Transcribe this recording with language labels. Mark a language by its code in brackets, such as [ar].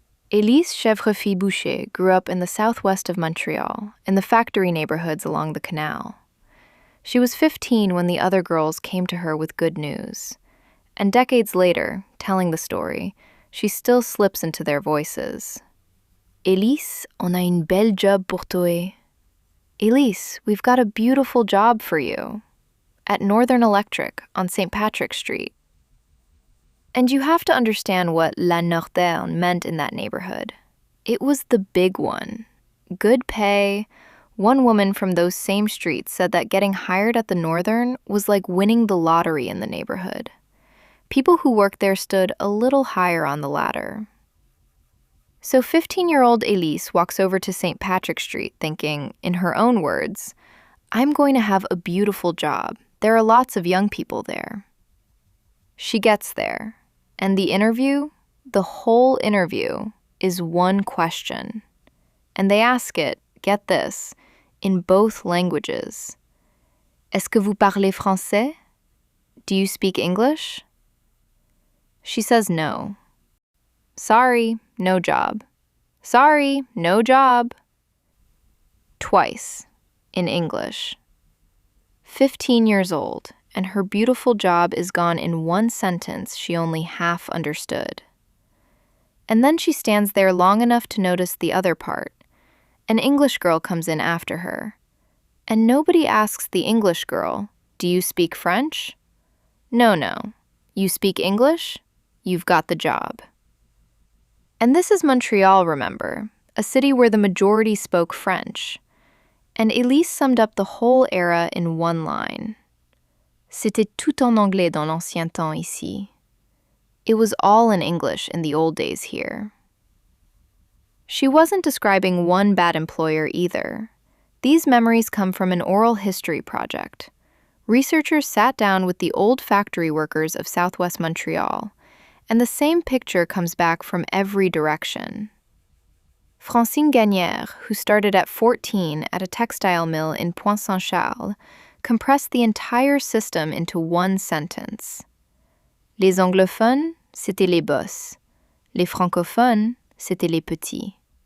[en] Élise Chèvrefille-Boucher grew up in the southwest of Montreal, in the factory neighborhoods along the canal. She was 15 when the other girls came to her with good news. And decades later, telling the story, she still slips into their voices. [fr] Élise, on a une belle job pour toi. [en] Élise, we've got a beautiful job for you. At Northern Electric on St. Patrick Street. And you have to understand what La Northern meant in that neighborhood. It was the big one. Good pay. One woman from those same streets said that getting hired at the Northern was like winning the lottery in the neighborhood. People who worked there stood a little higher on the ladder. So 15-year-old Élise walks over to St. Patrick Street thinking, in her own words, I'm going to have a beautiful job. There are lots of young people there. She gets there, and the interview, the whole interview, is one question. And they ask it, get this, in both languages. [fr] Est-ce que vous parlez français? [en] Do you speak English? She says no. Sorry, no job. Sorry, no job. Twice, in English. 15 years old, and her beautiful job is gone in one sentence she only half understood. And then she stands there long enough to notice the other part. An English girl comes in after her. And nobody asks the English girl, "Do you speak French?" No. You speak English? You've got the job. And this is Montreal, remember, a city where the majority spoke French. And Elise summed up the whole era in one line. [fr] C'était tout en anglais dans l'ancien temps ici. [en] It was all in English in the old days here. She wasn't describing one bad employer either. These memories come from an oral history project. Researchers sat down with the old factory workers of Southwest Montreal, and the same picture comes back from every direction. Francine Gagnère, who started at 14 at a textile mill in Pointe-Saint-Charles, compressed the entire system into one sentence. [fr] Les anglophones, c'étaient les boss. Les francophones, c'étaient les petits.